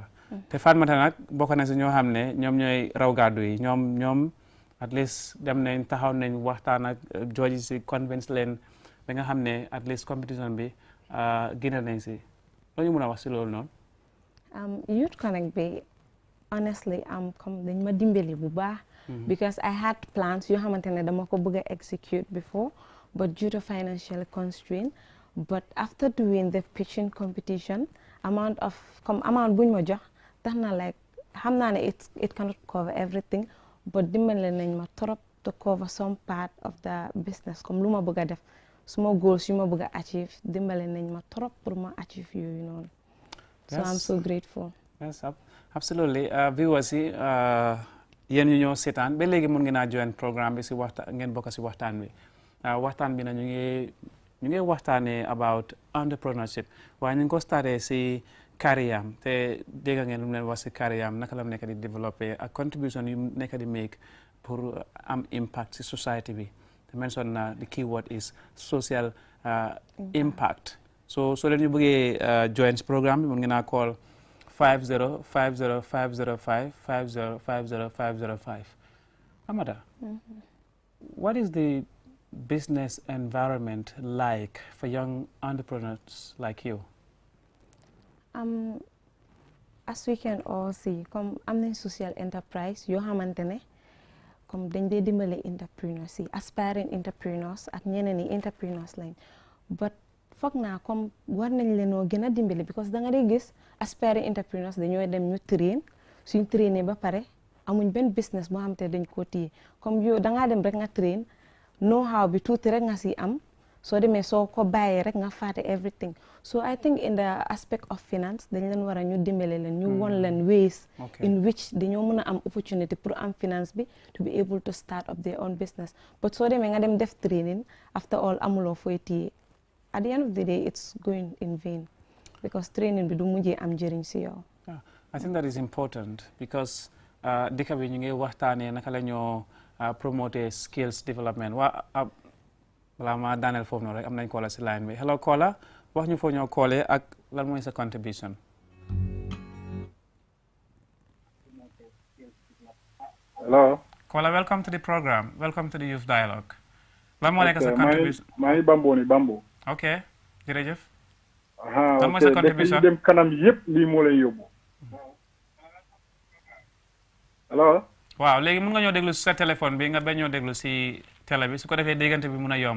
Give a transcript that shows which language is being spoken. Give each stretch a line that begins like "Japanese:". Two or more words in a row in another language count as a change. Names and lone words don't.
Wolof: te Fatmata nag bokk na si ñoo xam ne ñoom ñooy raw gàddu yi, ñoom
English: at least
Wolof: dem nañ taxaw nañ waxtaan ak jooji si convince leen ba nga xam ne
English: at least
Wolof: competition bi génne nañ si. loolu ñu mën a wax si loolu noonu. Youth Connect bi honestly comme dañ ma dimbali bu baax,
English: because I had plans
Wolof: yoo xamante ne dama ko bëgg a
English: execute before but due to financial constraint. But after doing the pitching competition, amount
Wolof: buñ ma jox tax na
English: like
Wolof: xam naa ne
English: it cannot cover everything, but
Wolof: dimbale nañ ma
English: trop to cover some part of the business comme
Wolof: lu ma bëgg a def suma
English: goals
Wolof: yu ma bëgg a
English: achieve
Wolof: dimbale nañ ma
English: trop
Wolof: pour ma
English: achieve
Wolof: yooyu noonu.
English: So I'm so grateful. Yes, absolutely.
Wolof: Viewers yi yéen ñu ñoo seetaan ba léegi mun ngeen a join programme bi si waxtaan ngeen bokk si waxtaan bi waxtaan bi na ñu ngi waxtaanee
English: about entrepreneurship
Wolof: waaye ñu ngi ko starté si carrière te dégg ngeen lu mu leen wax si carrière naka la nekk di développer ak contribution yu nekk di make pour am impact si society bi te mention na
English: the keyword is social impact.
Wolof: So leen ñu bëggee join si programme bi mun ngeen a call 505050 5050505.
English: Amada, what is the business environment like for young entrepreneurs like you? As we can all see,
Wolof: comme am nañ
English: social enterprise
Wolof: yoo xamante ne comme dañ dee dimbale entrepreneurs yi
English: aspiring entrepreneurs
Wolof: ak ñeneen yi entrepreneurs lañ but foog naa comme war nañ leenoo gën a dimbale because da nga dee gis
English: aspiring entrepreneurs
Wolof: dañoo dem ñu train suñ trainer ba pare amuñ benn business boo xamante ne dañ koo téye comme yow da ngaa dem rek nga train
English: know how
Wolof: bi tuuti rek nga si am soo demee soo ko bàyyee rek nga fàtte everything.
English: So I think in the aspect of finance
Wolof: dañ leen war a ñu dimbale leen ñu won leen
English: ways in which
Wolof: dañoo mën a am
English: opportunity pour am finance bi to be able to start up their own business but
Wolof: soo demee nga dem def
English: training after all
Wolof: amuloo fooy téye
English: at the end of the day it's going in vain because training
Wolof: bi du mujjee am njëriñ si yow.
English: I think that is important because
Wolof: dëkk bi ñu ngi waxtaanee naka la ñoo promote
English: skills development
Wolof: balaa ma daaneel foofu noonu rek am nañ Kola si line bi hello Kola wax ñu foo ñoo koolee ak lan mooy sa contribution.
English: Hello. Kola, welcome to the program. Welcome to the Youth Dialogue.
Wolof: Lan moo nekk sa contribution. maa ngi Bambo ni Bambo. ok jërëjëf. lan mooy sa contribution dem kanam yëpp lii moo lay yóbbu.
English: hello.
Wolof: waaw léegi mun nga ñoo déglu si sa téléphone bi nga bañ ñoo déglu si télé bi su ko defee déggante bi mun a yomb.